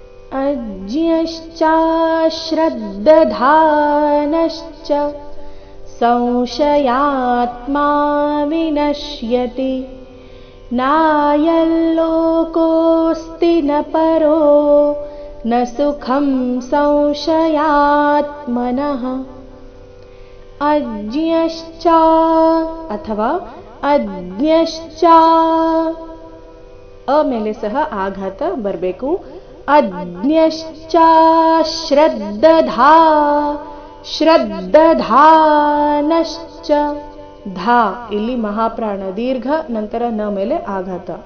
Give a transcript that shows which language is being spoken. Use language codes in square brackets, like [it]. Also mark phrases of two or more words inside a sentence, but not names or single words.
[sa] अज्ञश्चाश्रद्दधानश्च संशयात्मा विनश्यति नायल्लोकोऽस्ति न परो न सुखं संशयात्मनः। अज्ञश्च अथवा अज्ञश्च [kn] ಅ ಮೇಲೆ ಸಹ ಆಘಾತ ಬರಬೇಕು. [sa] ಅಜ್ಞಶ್ಚ ಶ್ರದ್ಧಧಾ ಶ್ರದ್ಧಧಾನಶ್ಚ [kn] ಧಾ ಇಲ್ಲಿ ಮಹಾಪ್ರಾಣ ದೀರ್ಘ ನಂತರ ನ ಮೇಲೆ ಆಘಾತ.